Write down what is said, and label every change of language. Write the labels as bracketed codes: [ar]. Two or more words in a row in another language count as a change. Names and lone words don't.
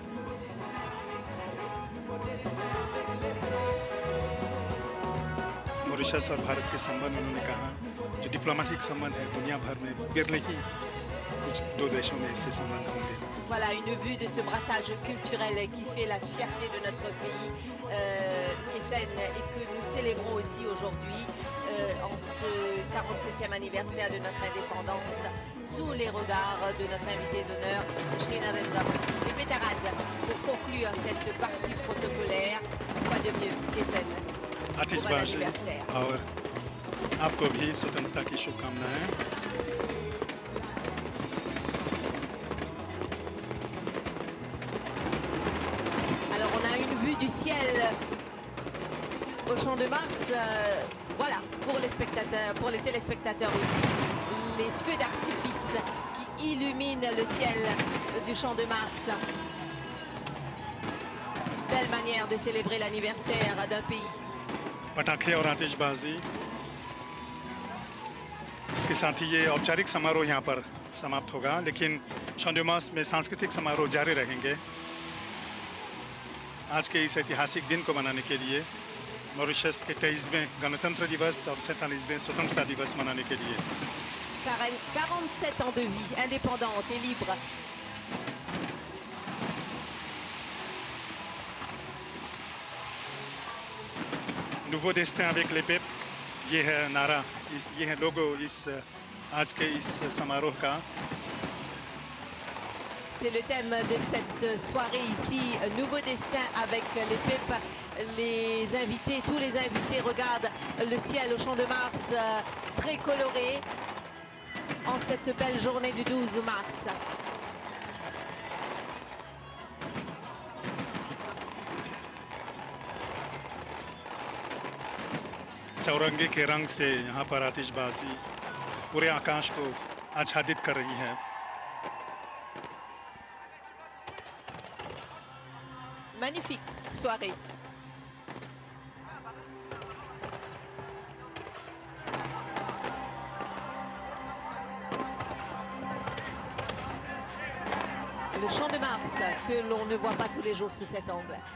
[hi] मॉरिशस और भारत के संबंध उन्होंने कहा जो डिप्लोमेटिक संबंध है दुनिया भर में बिरले ही कुछ दो देशों में इससे संबंध होंगे। [fr] Voilà une vue de ce brassage culturel qui fait la fierté de notre pays, Kesen, et que nous célébrons aussi aujourd'hui en ce 47e anniversaire de notre indépendance, sous les regards de notre invité d'honneur, Shri Narendra Modi. Les pétarades pour conclure cette partie protocolaire, quoi de mieux, Kesen, pour un anniversaire. [hi] और आपको भी स्वतंत्रता की शुभकामनाएं। [fr] Du ciel au Champ de Mars, voilà, pour les spectateurs, pour les téléspectateurs aussi, les feux d'artifice qui illuminent le ciel du Champ de Mars. Belle manière de célébrer l'anniversaire d'un pays. [hi] पटाखे और आतिशबाजी, इसके इसके साथ ही ये औपचारिक समारोह यहाँ पर समाप्त होगा, लेकिन शाम डी मास में सांस्कृतिक समारोह जारी रहेंगे आज के इस ऐतिहासिक दिन को मनाने के लिए, मॉरिशस के 23वें गणतंत्र दिवस और 47वें स्वतंत्रता दिवस मनाने के लिए। [fr] 47 ans de vie indépendante et libre. Nouveau destin avec les peuples, [hi] ये है नारा, ये है लोगो इस आज के इस समारोह का। [fr] C'est le thème de cette soirée ici, Nouveau destin avec les peuples. Les invités, tous les invités regardent le ciel au Champ de Mars très coloré en cette belle journée du 12 mars. [hi] चौरंगी के रंग से यहाँ पर आतिशबाजी पूरे आकाश को आच्छादित कर रही है। [fr] Magnifique soirée. Le Champ de Mars que l'on ne voit pas tous les jours sous cet angle.